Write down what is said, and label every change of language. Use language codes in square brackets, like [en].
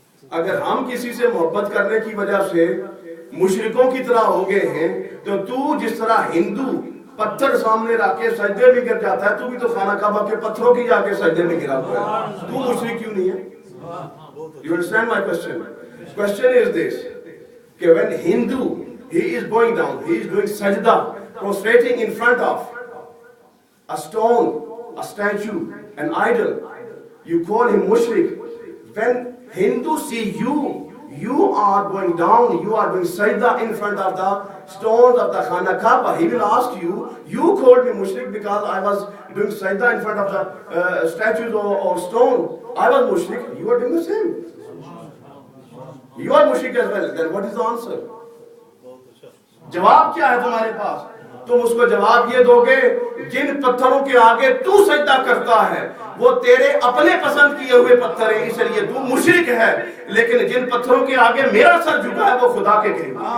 [ur] اگر ہم کسی سے محبت کرنے کی وجہ سے مشرکوں کی طرح ہو گئے ہیں، تو جس طرح ہندو پتھر سامنے رکھ کے سجدے میں گر جاتا ہے، تو بھی تو خانہ کعبہ کے پتھروں کی جا کے سجدے میں گرا ہوا ہے، تو مشرک کیوں نہیں ہے؟ [en] You understand my question? Question is this, کہ when Hindu, he is going down, he is doing sajda, prostrating in front of a stone, a statue, an idol, you call him mushrik. When Hindus see you, you are going down, you are doing sajda in front of the stones of the Khana Kaaba, he will ask you, you called me mushrik because I was doing sajda in front of the statues or stone. I was mushrik, you are doing the same. You are mushrik as well. Then what is the answer? [ur] جواب کیا ہے تمہارے پاس؟ تم اس کو جواب یہ دو گے جن پتھروں کے آگے تو سجدہ کرتا ہے وہ تیرے اپنے پسند کیے ہوئے پتھر ہیں، اس لیے تو مشرک ہے، لیکن جن پتھروں کے آگے میرا سر جھکا ہے وہ خدا کے قریب۔